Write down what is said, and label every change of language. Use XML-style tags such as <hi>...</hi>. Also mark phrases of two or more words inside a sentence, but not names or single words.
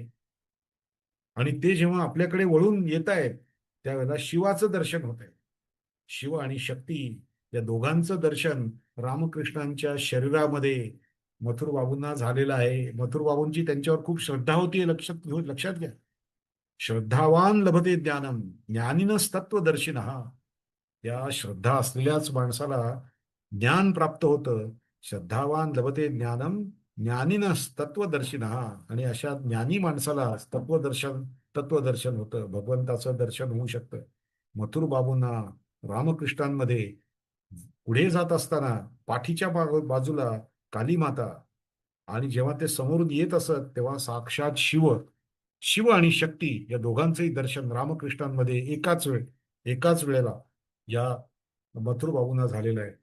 <mr>आणि ते जेव्हा आपल्याकडे वळून येत आहेत, त्यावेळेला शिवाचं दर्शन होत आहे. शिव आणि शक्ती या दोघांचं दर्शन रामकृष्णांच्या शरीरामध्ये मथुर बाबूंना झालेलं आहे. मथुर बाबूंची त्यांच्यावर खूप श्रद्धा होती, हे लक्षात घ्या.</mr> <sa>श्रद्धावान लभते ज्ञानम, ज्ञानिनस्तत्वदर्शिनः.</sa> <mr>त्या श्रद्धा असलेल्याच माणसाला ज्ञान प्राप्त होतं.</mr> <sa>श्रद्धावान लभते ज्ञानम, ज्ञानिनस तत्वदर्शिनः.</sa> <mr>आणि अशा ज्ञानी माणसाला तत्वदर्शन होतं, भगवंताचं दर्शन होऊ शकतं. मथुर बाबूंना रामकृष्णांमध्ये पुढे जात असताना पाठीच्या बाजूला काली माता, आणि जेव्हा ते समोरून येत असत तेव्हा साक्षात शिव, शिव आणि शक्ती या दोघांचंही दर्शन रामकृष्णांमध्ये एकाच वेळेला या मथुर बाबूंना झालेलं आहे.</mr>